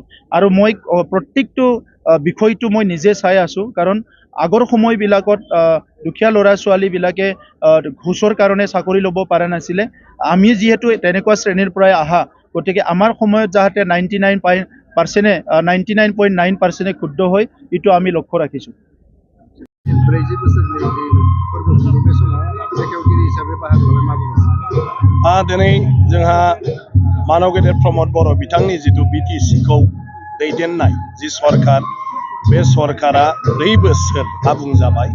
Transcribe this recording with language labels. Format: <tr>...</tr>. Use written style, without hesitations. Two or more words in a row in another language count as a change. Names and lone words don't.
<as>আৰু মই প্ৰত্যেকটো বিষয়টো মই নিজে চাই আছোঁ, কাৰণ আগৰ সময়বিলাকত দুখীয়া ল'ৰা ছোৱালীবিলাকে ঘোষৰ কাৰণে চাকৰি ল'ব পৰা নাছিলে। আমি যিহেতু তেনেকুৱা শ্ৰেণীৰ পৰাই আহা, গতিকে আমাৰ সময়ত যাতে 99.9% ক্ষুদ্ধ হয়, এইটো আমি লক্ষ্য ৰাখিছোঁ।</as> <brx>दिनै जोंहा मानव गेदेर प्रमोद बर' बिथांनि जिथु BTC-खौ दैदेननाय जि सरकार, बे सरकारा 4 बोसोर आबुं जाबाय।</brx>